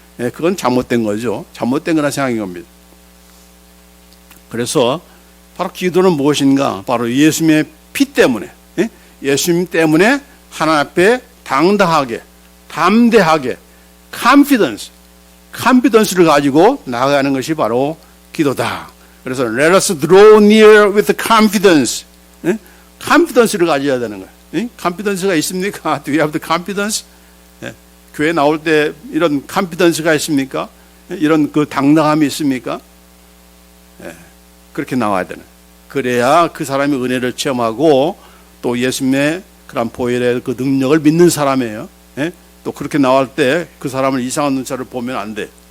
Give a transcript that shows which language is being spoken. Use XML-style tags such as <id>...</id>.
<ko>그건 잘못된 거죠. 잘못된 거라 생각인 겁니다. 그래서 바로 기도는 무엇인가? 바로 예수님의 피 때문에, 예수님 때문에 하나님 앞에 당당하게, 담대하게, confidence를 가지고 나아가는 것이 바로 기도다. 그래서</ko> <en>let us draw near with confidence.</en> <ko>confidence를 가져야 되는 거예요. confidence가 있습니까?</ko> <en>Do you have the confidence?</en> <ko>교회 나올 때 이런 confidence가 있습니까? 이런 그 당당함이 있습니까? 그렇게 나와야 되는. 그래야 그 사람이 은혜를 체험하고 또 예수님의 그런 보혈의 그 능력을 믿는 사람이에요. 또 그렇게 나올 때 그 사람을 이상한 눈차를 보면 안 돼.</ko>